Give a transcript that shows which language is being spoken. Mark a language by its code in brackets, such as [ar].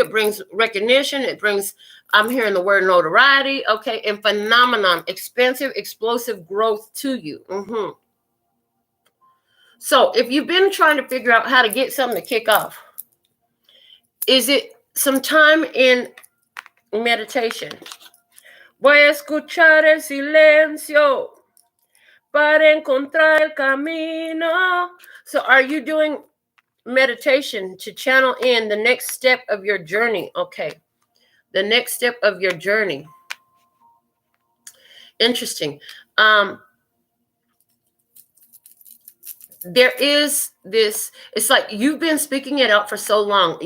[en] It brings recognition. It brings, I'm hearing the word notoriety, okay, and phenomenon, expansive, explosive growth to you. So if you've been trying to figure out how to get something to kick off, is it some time in meditation? [es] Voy a escuchar el silencio para encontrar el camino. [en] So are you doing meditation to channel in the next step of your journey? Okay. The next step of your journey. Interesting. There is this, it's like you've been speaking it out for so long.